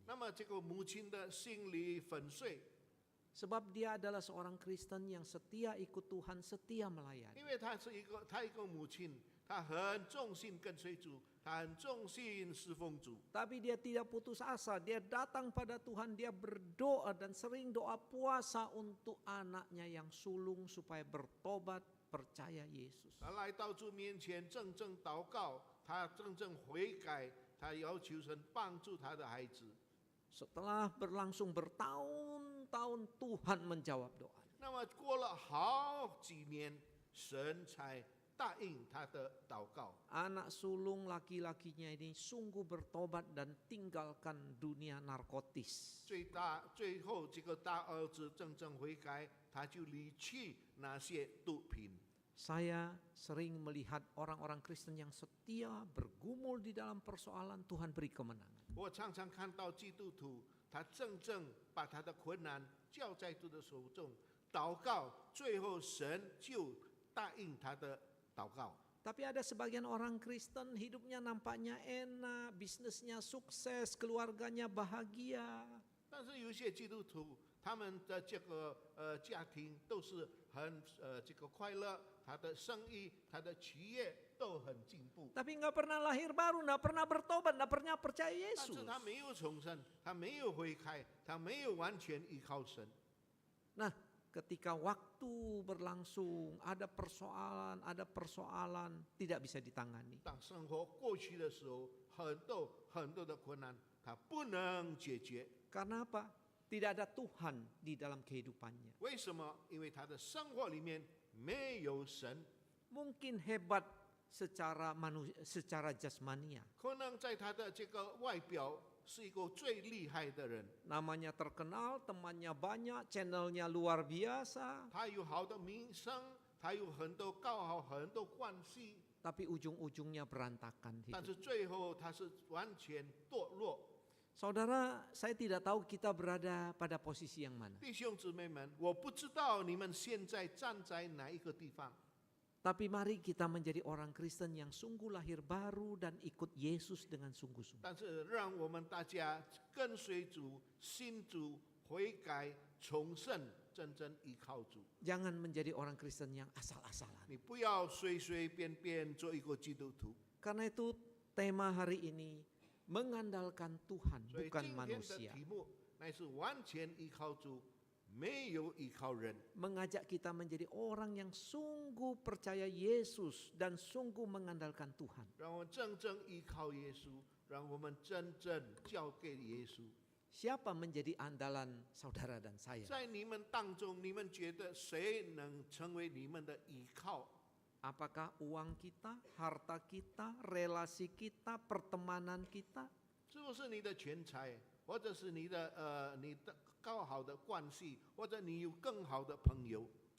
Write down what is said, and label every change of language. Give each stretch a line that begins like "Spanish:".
Chinese: 那么这个母亲的心里粉碎，
Indonesian: Sebab dia adalah seorang Kristen yang setia ikut Tuhan, setia melayani.
Chinese: 因为他一个母亲，他很忠心跟随主，他很忠心侍奉主。
Indonesian: Tapi dia tidak putus asa, dia datang pada Tuhan, dia berdoa dan sering doa puasa untuk anaknya yang sulung supaya bertobat, percaya Yesus.
Chinese: 他来到主面前，真正祷告，他真正悔改，他要求神帮助他的孩子。
Indonesian: Setelah berlangsung bertahun-tahun Tuhan menjawab doa.
Chinese: 那么过了好几年，神才答应他的祷告。
Indonesian: Anak sulung laki-lakinya ini sungguh bertobat dan tinggalkan dunia narkotis.
Chinese: 最后这个大儿子真正悔改，他就离弃那些毒品。
Indonesian: Saya sering melihat orang-orang Kristen yang setia bergumul di dalam persoalan, Tuhan beri kemenangan.
Chinese: 我常常看到基督徒，他真正把他的困难交在主的手中，祷告，最后神就答应他的祷告。
Indonesian: Tapi ada sebagian orang Kristen hidupnya nampaknya enak, bisnisnya sukses, keluarganya bahagia.
Chinese: 但是有些基督徒，他们的这个家庭都是很这个快乐，他的生意、他的企业都很进步。
Indonesian: Tapi nggak pernah lahir baru, nggak pernah bertobat, nggak pernah percaya
Chinese: 但
Indonesian: Yesus.
Chinese: 是他没有重生，他没有悔改，他没有完全依靠神。
Indonesian: Nah, ketika waktu berlangsung, ada persoalan tidak bisa ditangani.
Chinese: 当生活过去的时候，很多的困难，他不能解决。
Indonesian: Karena apa? Tidak ada Tuhan di dalam kehidupannya.
Chinese: 为什么？因为他的生活里面没有神，
Indonesian: Mungkin hebat secara jasmania.
Chinese: 可能在他的这个外表是一个最厉害的人，
Indonesian: Namanya terkenal, temannya banyak, channelnya luar biasa.
Chinese: 他有好的名声，他有很多高好很多关系，
Indonesian: Tapi ujung-ujungnya berantakan
Chinese: 但
Indonesian: hidup.
Chinese: 是最后他是完全堕落。
Indonesian: Saudara, saya tidak tahu kita berada pada posisi yang mana.
Chinese: 弟兄姊妹们，我不知道你们现在站在哪一个地方，
Indonesian: Tapi mari kita menjadi orang Kristen yang sungguh lahir baru dan ikut Yesus dengan sungguh-sungguh.
Chinese: 但是让我们大家跟随主、信主、悔改、重生，真正依靠主。
Indonesian: Jangan menjadi orang Kristen yang asal-asalan.
Chinese: 你不要随随便便做一个基督徒。
Indonesian: Karena itu tema hari ini mengandalkan Tuhan
Chinese: 所以
Indonesian: bukan
Chinese: 今天的
Indonesian: manusia.
Chinese: 题目乃是完全依靠主，没有依靠人。
Indonesian: Mengajak kita menjadi orang yang sungguh percaya Yesus dan sungguh mengandalkan Tuhan.
Chinese: 让我们真正依靠耶稣，让我们真正交给耶稣。
Indonesian: Siapa menjadi andalan saudara dan saya?
Chinese: 在你们当中，你们觉得谁能成为你们的依靠？
Indonesian: Apakah uang kita, harta kita, relasi kita, pertemanan kita?
Chinese: 是不是你的钱财，或者是你的更好的关系，或者你有更好的朋友？